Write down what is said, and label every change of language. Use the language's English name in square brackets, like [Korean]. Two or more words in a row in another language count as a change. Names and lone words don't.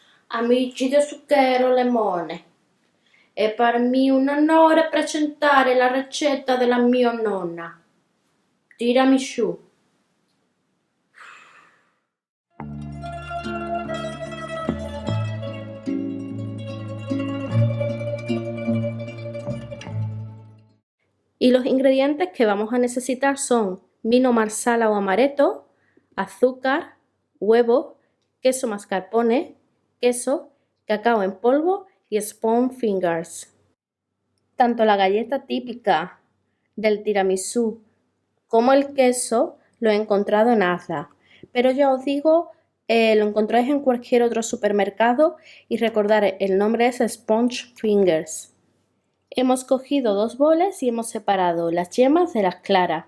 [Italian] Amici di Zucchero Limone, è per me un onore presentare la ricetta della mia nonna, tiramisù. [Spanish] Y los ingredientes que vamos a necesitar son vino marsala o amaretto, azúcar, huevo, queso mascarpone, queso, cacao en polvo y [English] spoon fingers. [Spanish] Tanto la galleta típica del tiramisú como el queso lo he encontrado en Asda, pero ya os digo, lo encontráis en cualquier otro supermercado y recordad, el nombre es [English] Sponge Fingers. [Spanish] Hemos cogido 2 boles y hemos separado las yemas de las claras.